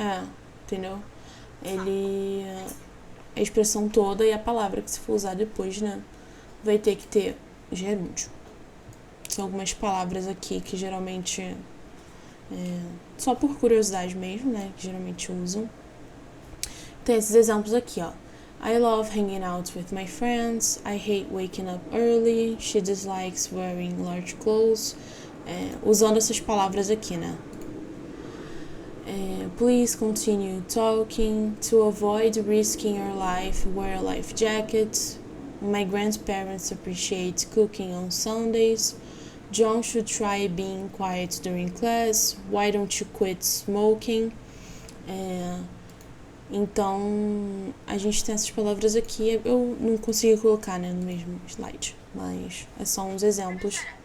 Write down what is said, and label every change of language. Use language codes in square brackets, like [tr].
[pt] É, entendeu? Ele. A expressão toda e a palavra que se for usar depois, né? Vai ter que ter gerúndio. São algumas palavras aqui que geralmente. Só por curiosidade mesmo, né? Que geralmente usam. Tem esses exemplos aqui, ó. [en] I love hanging out with my friends. I hate waking up early. She dislikes wearing large clothes. [pt] Usando essas palavras aqui, né? [en] Please continue talking. To avoid risking your life, wear a life jacket. My grandparents appreciate cooking on Sundays. John should try being quiet during class. Why don't you quit smoking? [pt] Então, a gente tem essas palavras aqui. Eu não consegui colocar, né, no mesmo slide, mas é só uns exemplos.